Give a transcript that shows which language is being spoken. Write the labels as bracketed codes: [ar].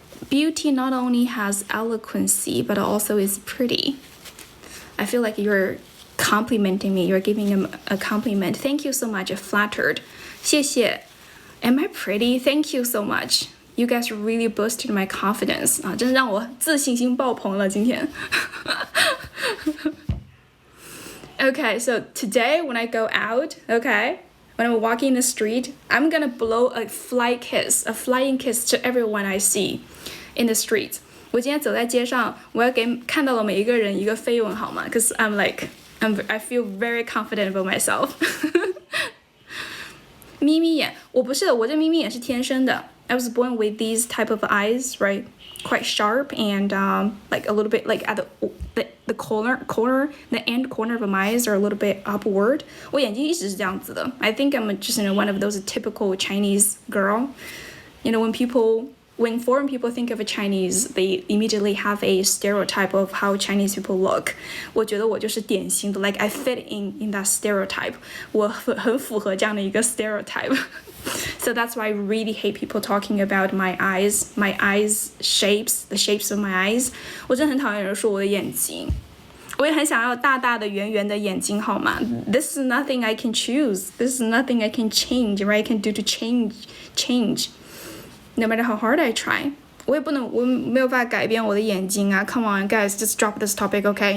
[en] Beauty not only has eloquency, but also is pretty. I feel like you're complimenting me. You're giving him a compliment. Thank you so much. Flattered. [zh] 谢谢. [en] Am I pretty? Thank you so much. You guys really boosted my confidence. [zh] 真让我自信心爆棚了今天。 [en] Okay, so today when I go out, okay, when I'm walking in the street, I'm gonna blow a flying kiss to everyone I see in the street. [zh] 我今天走在街上，我要看到了每一个人一个飞吻，好吗？ [en] Because I feel very confident about myself. [zh] 眯眯眼，我不是的，我这眯眯眼是天生的。 [en] I was born with these type of eyes, right? Quite sharp and like a little bit like at the corner, the end corner of my eyes are a little bit upward. [zh] 我眼睛一直是这样子的。 [en] I think I'm just one of those typical Chinese girl. When people when foreign people think of a Chinese, they immediately have a stereotype of how Chinese people look. [zh] 我觉得我就是典型的 [en] like I fit in that stereotype. [zh] 我很符合这样的一个 stereotype. [en] So that's why I really hate people talking about my eyes shapes, the shapes of my eyes. [zh] 我真的很讨厌人说我的眼睛。我也很想要大大的圆圆的眼睛，好吗？ [en] This is nothing I can choose. This is nothing I can change, right? I can do to change. No matter how hard I try. [zh] 我没有办法改变我的眼睛啊 [en] Come on, guys, just drop this topic, okay?